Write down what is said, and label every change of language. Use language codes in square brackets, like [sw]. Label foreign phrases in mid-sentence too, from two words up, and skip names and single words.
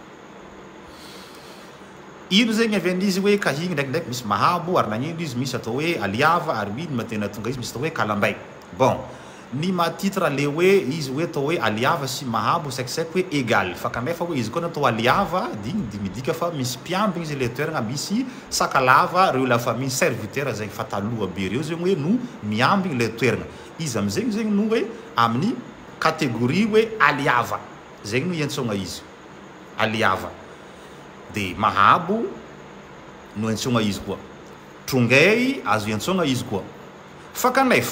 [skg] ino zegny avy an'izy hoe kahigny ndraikindraiky misy mahabo ary nagnino izy misy atao hoe aliava ary ino matena tonga izy misy atao hoe kalambay bon ny matitra le hoe izy hoe atao hoe aliava sy mahabo saikisaiky hoe égal fa kanefa hoe izy koa natao aliava di midika fa misy mpiambigny izy le toerana misy sakalava reo [fr] la famille serviteur [skg] zegny fa taloha be reo zegny hoe no miambigny le toerana izy am'zegny zegny no hoe amin'ny catégorie hoe aliava zegny no iantsona izy aliava de mahabo no iantsona izy koa trongay azo iantsona izy koa fa kanefa